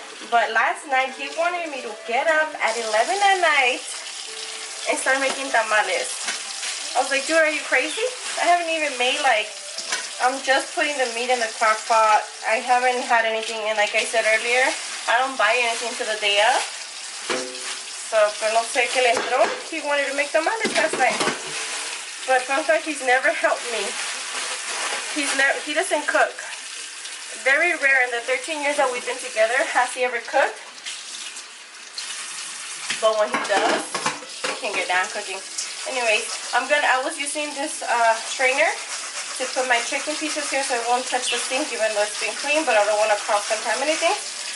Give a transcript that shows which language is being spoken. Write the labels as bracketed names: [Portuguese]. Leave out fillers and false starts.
[English] But last night he wanted me to get up at 11 at night and start making tamales. I was like, dude, are you crazy? I haven't even made, like, I'm just putting the meat in the crock pot. I haven't had anything, and like I said earlier, I don't buy anything to the day of. [Spanish] So, pero no sé qué le entró. [English] He wanted to make tamales last night. But fun fact, he's never helped me. He doesn't cook. Very rare in the 13 years that we've been together has he ever cooked. But when he does, he can get down cooking. Anyways, I was using this strainer to put my chicken pieces here so it won't touch the sink even though it's been clean, but I don't want to cross-contaminate things.